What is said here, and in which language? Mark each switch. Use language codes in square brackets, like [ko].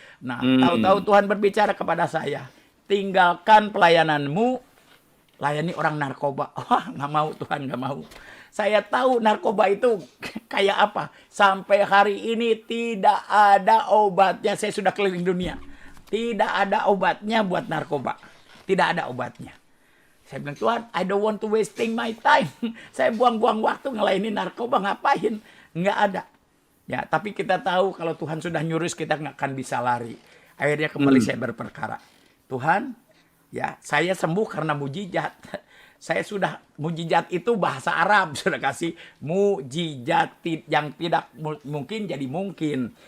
[id] Nah, tahu-tahu Tuhan berbicara kepada saya. Tinggalkan pelayananmu, layani orang narkoba. Wah, nggak mau Tuhan, nggak mau. Saya tahu narkoba itu kayak apa. Sampai hari ini tidak ada obatnya. Saya sudah keliling dunia. Tidak ada obatnya buat narkoba. Tidak ada obatnya. Saya bilang, Tuhan, [en] I don't want to wasting my time. [id] Saya buang-buang waktu ngelainin narkoba, ngapain? Nggak ada. Ya, tapi kita tahu kalau Tuhan sudah nyurus, kita nggak akan bisa lari. Akhirnya kembali saya berperkara. Tuhan, ya saya sembuh karena mujizat. Saya sudah, mujizat itu bahasa Arab, sudah kasih mujizat yang tidak mungkin jadi mungkin.